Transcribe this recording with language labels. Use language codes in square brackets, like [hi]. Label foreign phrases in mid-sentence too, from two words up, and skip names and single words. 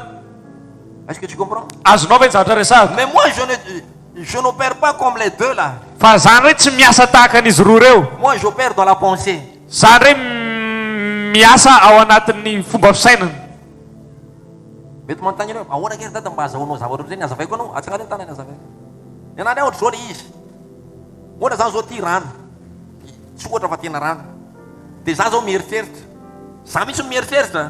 [fr] Est-ce que tu comprends? [mg] azonao va ny zavatra resahako [fr] Mais moi je n'opère pas comme les deux là. [mg] fa zany hoe tsy miasa tahaka an'izy roa reo [fr] Moi j'opère dans la pensée. [mg] zany hoe miasa ao anatin'ny fomba fisainana Mety manontany anao, ahoana kely dada mba azahoanao zavatra ohatr'izay azavaiko anao? Atsangany ny tanany azavaiko. Ianareo ohatra zao le izy. Ohatra zany zao ty rano. Tsy ohatra fa tena rano. Dia za zao mieritreritra. Za mihitsy mieritreritra.